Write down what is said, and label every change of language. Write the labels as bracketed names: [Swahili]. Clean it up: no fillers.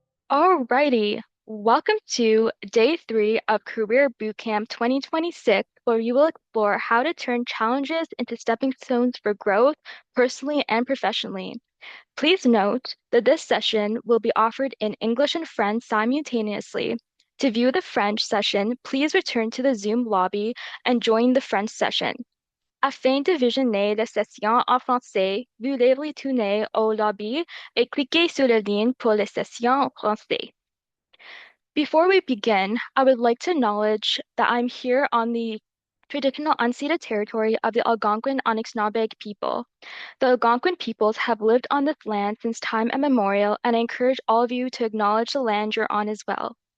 [English] Alrighty, welcome to day three of Career Bootcamp 2026, where you will explore how to turn challenges into stepping stones for growth personally and professionally. Please note that this session will be offered in English and French simultaneously. To view the French session, please return to the Zoom lobby and join the French session. [French] Afin de visionner la session en français, veuillez retourner au lobby et cliquez sur le lien pour la session en français. [English] Before we begin, I would like to acknowledge that I'm here on the traditional unceded territory of the Algonquin Anishinaabe people. The Algonquin peoples have lived on this land since time immemorial, and I encourage all of you to acknowledge the land you're on as well.